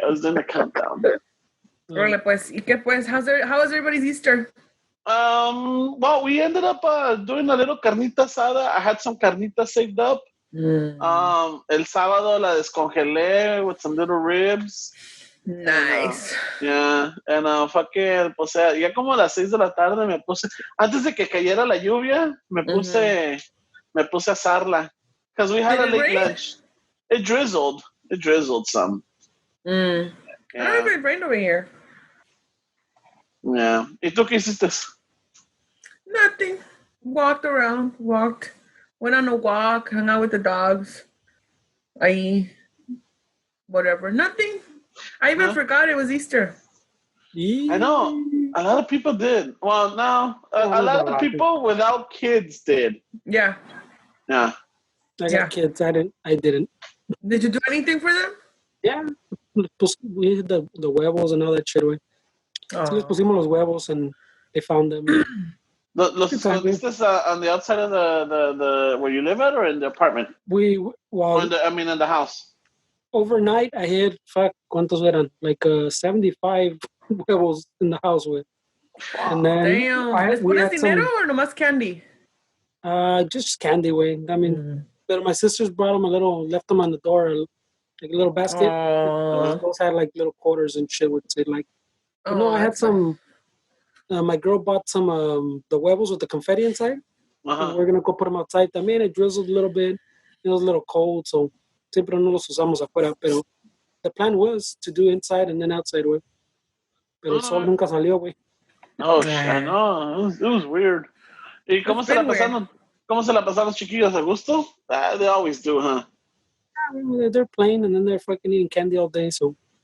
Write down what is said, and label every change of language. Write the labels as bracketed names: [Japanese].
[English] I was doing a countdown. [Spanish] Órale, pues. ¿Y qué pues? [English] How was everybody's Easter? Well, we ended up doing a little carnita asada. I had some carnita saved up. [Spanish] El sábado la descongelé [English] with some little ribs. Nice. Yeah, and fucking, [Spanish] pues ya como a las 6 de la tarde me puse, antes de que cayera la lluvia, me puse a asarla. [English] Because we had Did a it late rain? lunch. It drizzled some. I don't know if it rained over here. [Spanish] Yeah. ¿Y tú qué hiciste? [English] Nothing. Walked around. Went on a walk. Hung out with the dogs. Whatever. Nothing. I even forgot it was Easter. I know. A lot of people did. Well, no. A lot of the people without kids did. Yeah. Yeah. I got Yeah. kids. I didn't. Did you do anything for them? Yeah. Pues, we had the huevos and all that shit, güey. [Spanish] Sí, les pusimos los huevos [English] and they found them. [Spanish] Los escondiste [English] on the outside of the where you live at or in the apartment? Or in the house? Overnight, I had, [Spanish] ¿cuántos eran? [English] Like 75 huevos in the house, güey. And then [Spanish] Damn. ¿Les [English] we [Spanish] pones [English] had [Spanish] dinero or nomás candy? [English] just candy, güey. I mean, but my sisters brought them left them on the door, like a little basket. Those had like little quarters and shit with it. Like, I had some. My girl bought some the huevos with the confetti inside. And we're gonna go put them outside. También it drizzled a little bit. It was a little cold, so [Spanish] siempre no los usamos afuera. [English] Pero the plan was to do inside and then outside, güey. [Spanish] Pero el sol nunca salió, güey. [English] Oh, I know. It was weird. [Spanish] ¿Y cómo se la pasaron? ¿Cómo se la pasaron los chiquillos? ¿A gusto? [English] They always do, huh? Yeah, they're playing and then they're fucking eating candy all day, so